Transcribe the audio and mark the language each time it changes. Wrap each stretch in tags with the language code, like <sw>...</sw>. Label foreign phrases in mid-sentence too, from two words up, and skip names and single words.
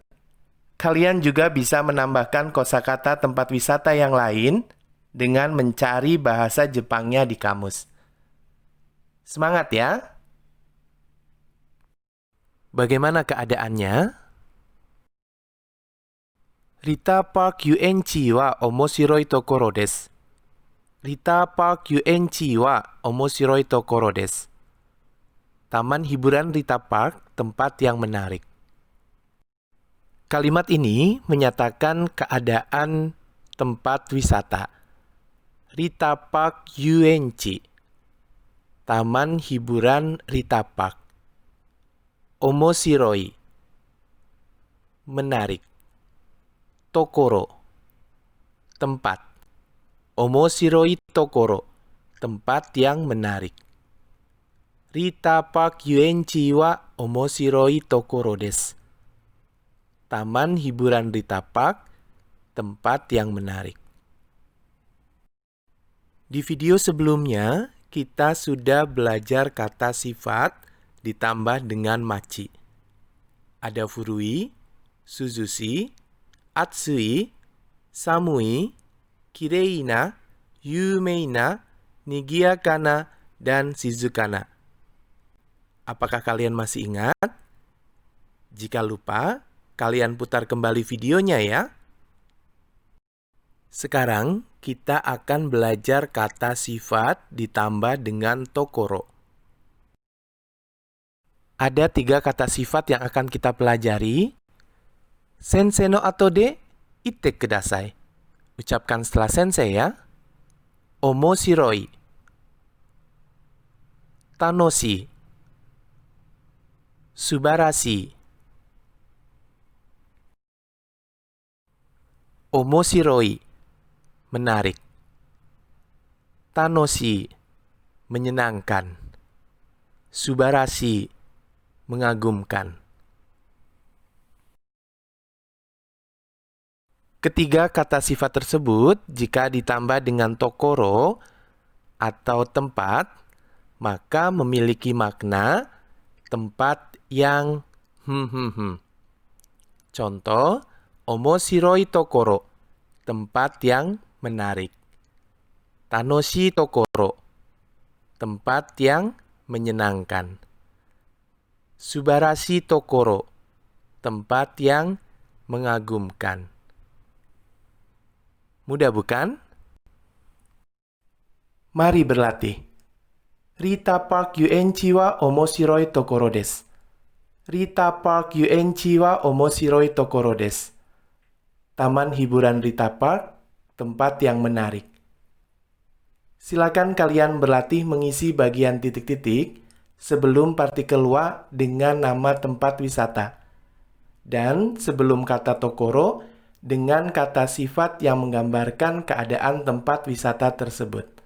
<id>Kalian juga bisa menambahkan kosakata tempat wisata yang lain dengan mencari bahasa Jepangnya di kamus. Semangat ya! Bagaimana keadaannya?</id> <ja>リタパーク遊園地は面白い所です. リタパーク遊園地は面白い所です.</ja> <id>Taman hiburan Rita Park, tempat yang menarik. Kalimat ini menyatakan keadaan tempat wisata. Rita Park Yuenchi, Taman hiburan Rita Park. Omoshiroi, menarik. Tokoro, tempat.</id> <ja>面白い所,</ja> <id>tempat yang menarik.</id> <ja>リタパーク遊園地は面白い所です.</ja> <id>Taman hiburan Rita Park, tempat yang menarik. Di video sebelumnya, kita sudah belajar kata sifat ditambah dengan machi.</id> <ja>Ada 古い、涼しい、暑い、寒い、綺麗な、有名な、賑やかな,</ja> <id>dan shizukana. Apakah kalian masih ingat? Jika lupa, kalian putar kembali videonya ya. Sekarang kita akan belajar kata sifat ditambah dengan tokoro. Ada 3 kata sifat yang akan kita pelajari.</id> <ja>先生の後で言ってください.</ja> <id>Ucapkan setelah sensei ya.</id> <ja>面白い、楽しい、素晴らしい.</ja> <id>Omoshiroi, menarik. Tanoshii, menyenangkan. Subarashi, mengagumkan. Ketiga kata sifat tersebut jika ditambah dengan tokoro atau tempat, maka memiliki makna tempat yang Contoh,</id> <ja>面白い所,</ja> <id>tempat yang menarik.</id> <ja>楽しい所,</ja> <id>tempat yang menyenangkan.</id> <ja>素晴らしい所,</ja> <id>tempat yang mengagumkan. Mudah bukan? Mari berlatih.</id> <ja>リタパーク遊園地は面白い所です. リタパーク遊園地は面白い所です.</ja> <id>Taman hiburan Rita Park, tempat yang menarik. Silakan kalian berlatih mengisi bagian titik-titik sebelum partikel wa dengan nama tempat wisata. Dan sebelum kata tokoro dengan kata sifat yang menggambarkan keadaan tempat wisata tersebut.</id>